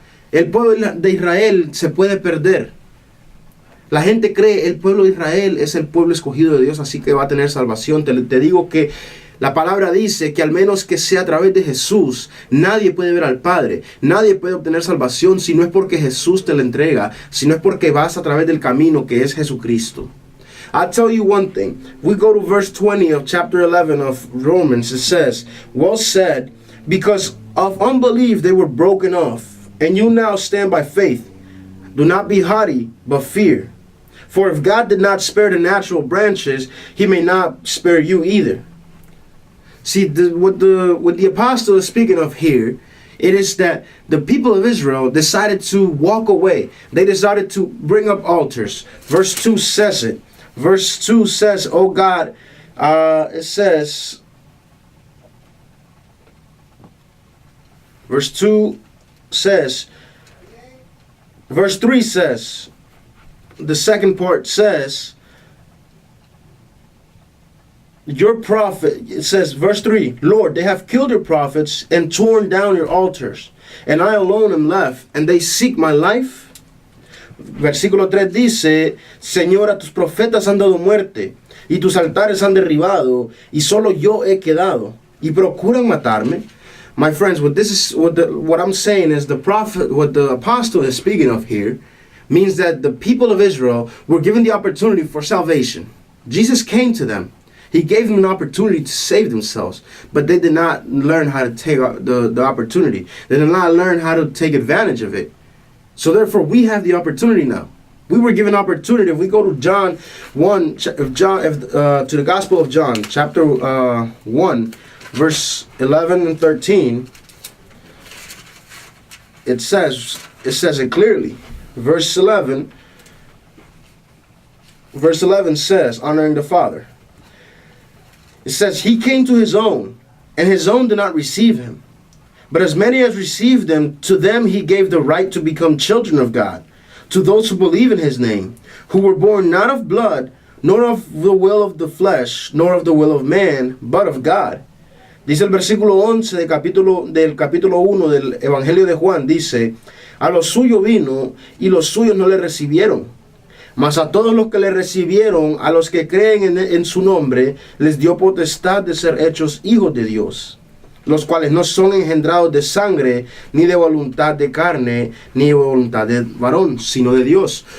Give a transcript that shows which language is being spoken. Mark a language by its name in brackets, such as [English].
[Spanish] El pueblo de Israel se puede perder. La gente cree el pueblo de Israel es el pueblo escogido de Dios, así que va a tener salvación. Te digo que la palabra dice que al menos que sea a través de Jesús, nadie puede ver al Padre. Nadie puede obtener salvación si no es porque Jesús te la entrega, si no es porque vas a través del camino que es Jesucristo. [English] I'll tell you one thing. We go to verse 20 of chapter 11 of Romans. It says, well said, because of unbelief they were broken off, and you now stand by faith. Do not be haughty, but fear. For if God did not spare the natural branches, He may not spare you either. See, what the apostle is speaking of here, it is that the people of Israel decided to walk away. They decided to bring up altars. Verse 2 says it. Verse 2 says, oh God, it says, verse 2 says, verse 3 says, the second part says, your prophet, it says, verse 3, Lord, they have killed your prophets and torn down your altars, and I alone am left, and they seek my life. [Spanish] Versículo 3 dice, Señor, a tus profetas han dado muerte, y tus altares han derribado, y solo yo he quedado, y procuran matarme. [English] My friends, what I'm saying is what the apostle is speaking of here means that the people of Israel were given the opportunity for salvation. Jesus came to them. He gave them an opportunity to save themselves, but they did not learn how to take the opportunity. They did not learn how to take advantage of it. So therefore, we have the opportunity now. We were given opportunity. If we go to John 1, to the Gospel of John, chapter 1, verse 11 and 13, it says it clearly. Verse 11 says, honoring the Father. It says, he came to his own, and his own did not receive him. But as many as received him, to them he gave the right to become children of God, to those who believe in his name, who were born not of blood, nor of the will of the flesh, nor of the will of man, but of God. [Spanish] Dice el versículo 11 del capítulo 1 del Evangelio de Juan, dice, a los suyos vino, y los suyos no le recibieron. Mas a todos los que le recibieron, a los que creen en su nombre, les dio potestad de ser hechos hijos de Dios, los cuales no son engendrados de sangre, ni de voluntad de carne, ni de voluntad de varón, sino de Dios.